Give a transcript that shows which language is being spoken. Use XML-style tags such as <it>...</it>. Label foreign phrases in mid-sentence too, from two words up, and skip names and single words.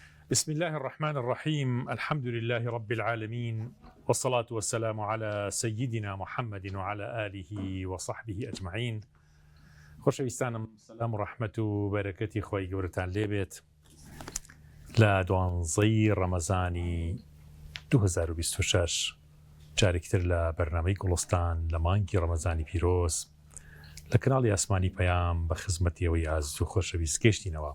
<ar>بسم الله الرحمن الرحيم. الحمد لله رب العالمين، والصلاة والسلام على سيدنا محمد وعلى آله وصحبه أجمعين.</ar> <ckb>خۆشەویستانم، سلام و ڕەحمەت و بەرەکەتی خۆی گەورەتان لێبێت لە دوانزەی ڕەمەزانی 2026 جارێکتر لە بەرنامەی گوڵستان لە مانگی ڕەمەزانی پیرۆز لە کەناڵی ئاسمانی پەیام بە خزمەتیەوەی ئاز و خۆشەویست گەشتینەوە.</ckb>